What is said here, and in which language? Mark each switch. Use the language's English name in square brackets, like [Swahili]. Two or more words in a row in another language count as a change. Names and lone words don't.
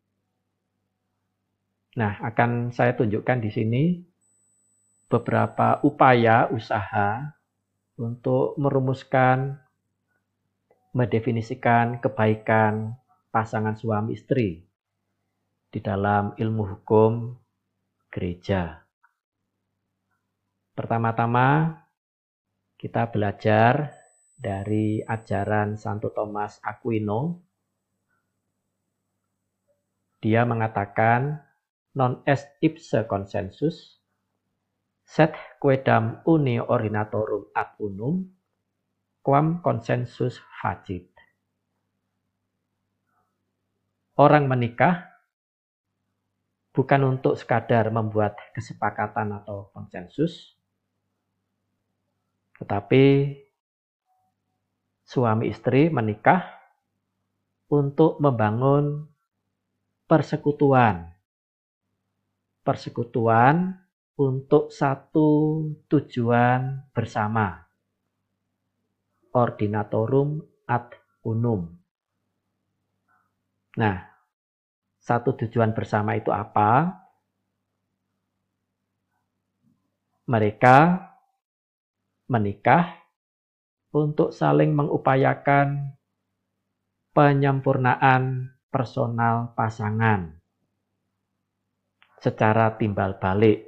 [Indonesian] Nah, akan saya tunjukkan di sini beberapa upaya usaha untuk merumuskan, mendefinisikan kebaikan pasangan suami istri di dalam ilmu hukum gereja. Pertama-tama kita belajar dari ajaran Santo Thomas Aquino. Dia mengatakan [Latin] non est ipse consensus, sed quedam uni ordinatorum ad unum, quam consensus facit. [Indonesian] Orang menikah bukan untuk sekadar membuat kesepakatan atau konsensus, tetapi suami istri menikah untuk membangun persekutuan. Persekutuan untuk satu tujuan bersama. [Latin] Ordinatorum ad unum. [Indonesian] Nah, satu tujuan bersama itu apa? Mereka menikah untuk saling mengupayakan penyempurnaan personal pasangan secara timbal balik.